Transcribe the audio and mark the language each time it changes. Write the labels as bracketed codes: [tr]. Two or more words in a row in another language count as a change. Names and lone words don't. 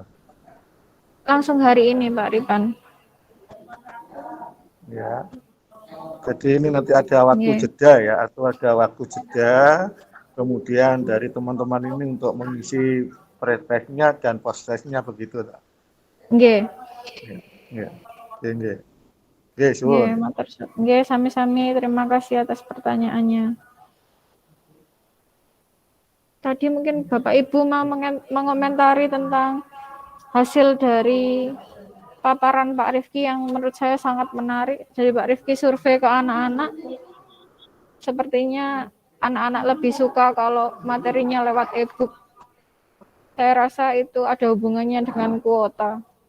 [id] Langsung hari ini Pak Ripan. Ya. Jadi ini nanti ada waktu jeda ya, atau ada waktu jeda, kemudian dari teman-teman ini untuk mengisi pre-testnya dan post-testnya begitu. [jv] Nggih. Nggih. Nggih. Nggih, suwun. Nggih, sami-sami, [id] terima kasih atas pertanyaannya. Tadi mungkin Bapak Ibu mau mengomentari tentang hasil dari paparan Pak Rifki yang menurut saya sangat menarik. Jadi Pak Rifki survei ke anak-anak. Sepertinya anak-anak lebih suka kalau materinya lewat e-book. Saya rasa itu ada hubungannya dengan kuota.